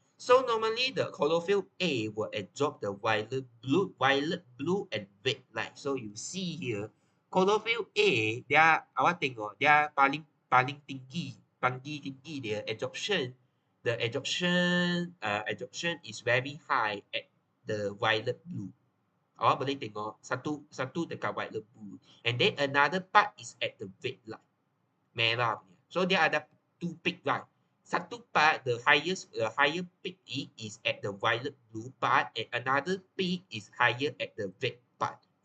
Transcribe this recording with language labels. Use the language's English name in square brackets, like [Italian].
[English] So normally the chlorophyll A will absorb the violet blue and red light. So you see here, [Malay] chlorophyll A dia awak tengok dia paling tinggi dia absorption. [English] The absorption is very high at the violet blue. [Malay] Awak boleh tengok satu dekat violet blue. [English] And then another part is at the red light. [Malay] Merah punya. [English] So [Malay] dia ada [English] two peak light. [Malay] Satu [English] part the higher peak is at the violet blue part and another peak is higher at the red part.